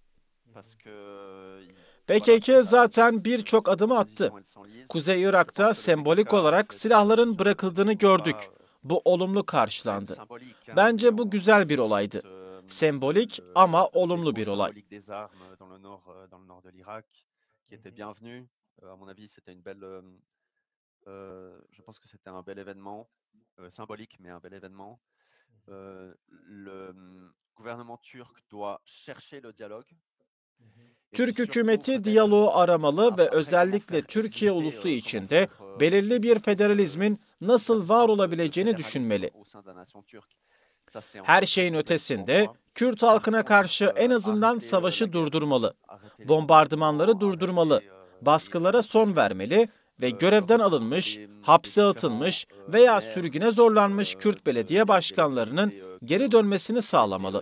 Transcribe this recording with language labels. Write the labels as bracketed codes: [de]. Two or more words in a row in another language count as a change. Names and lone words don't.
[tr] PKK zaten birçok adım attı. Kuzey Irak'ta sembolik olarak silahların bırakıldığını gördük. Bu olumlu karşılandı. Bence bu güzel bir olaydı. Sembolik ama olumlu bir olay. [fr] Je pense que c'était un bel événement, symbolique mais un bel événement. Le gouvernement turc doit chercher le dialogue. [tr] Türk hükümeti diyaloğu aramalı ve özellikle Türkiye ulusu içinde belirli bir federalizmin nasıl var olabileceğini düşünmeli. Her şeyin ötesinde Kürt halkına karşı en azından savaşı durdurmalı, bombardımanları durdurmalı, baskılara son vermeli ve görevden alınmış, hapse atılmış veya sürgüne zorlanmış Kürt belediye başkanlarının geri dönmesini sağlamalı.